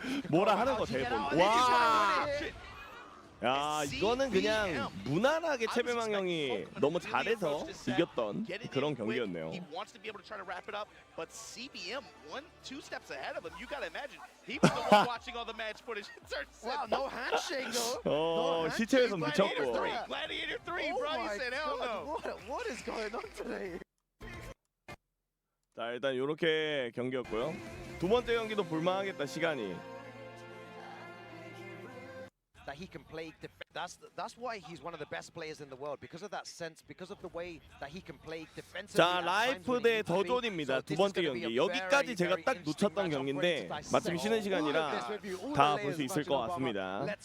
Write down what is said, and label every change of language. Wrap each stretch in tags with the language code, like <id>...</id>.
<ko>뭐라 하는 거 대본. 와. 야, 이거는 그냥 무난하게 채배망 형이 너무 잘해서 이겼던 그런 경기였네요.</ko> <en>He wants to be able to try to wrap it up, but CBM 1-2 steps ahead of him. You gotta imagine he was the one watching all the match footage. Wow, no handshake though.</en> <ko>어, 시체에서 미쳤고.</ko> <en>Gladiator 3, bro. He said hell no. What is going on today?</en> <ko>자, 일단 이렇게 경기였고요. 두 번째 경기도 볼만하겠다, 시간이.</ko> <en>That he can play. That's why he's one of the best players in the world, because of that sense, because of the way that he can play defensively.</en> <ko>자, 라이프 대 더존입니다. 두 번째 경기. 여기까지 제가 딱 놓쳤던 경기인데 마침 쉬는 시간이라 다 볼 수 있을 것 같습니다.</ko>